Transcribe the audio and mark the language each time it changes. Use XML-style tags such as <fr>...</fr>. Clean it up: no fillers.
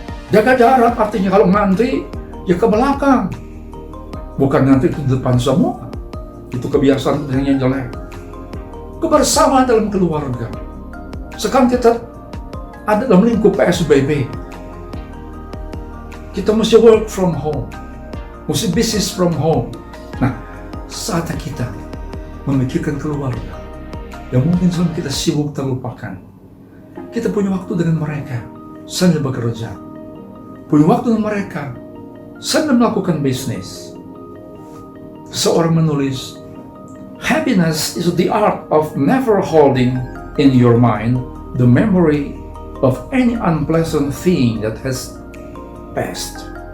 <id>Jaga jarak, artinya kalau ngantri, ya ke belakang. Bukan ngantri itu di depan semua. Itu kebiasaan yang jelek. kebersamaan dalam keluarga. Sekarang kita ada dalam lingkup PSBB. Kita mesti</id> <en>work from home,</en> <id>mesti</id> <en>business from home.</en> <id>Nah, saatnya kita memikirkan keluarga yang mungkin selama kita sibuk terlupakan. Kita punya waktu dengan mereka sambil bekerja, punya waktu dengan mereka sambil melakukan bisnis.</id> <en>Seorang menulis, happiness is the art of never holding in your mind the memory of any unpleasant thing that has passed.</en>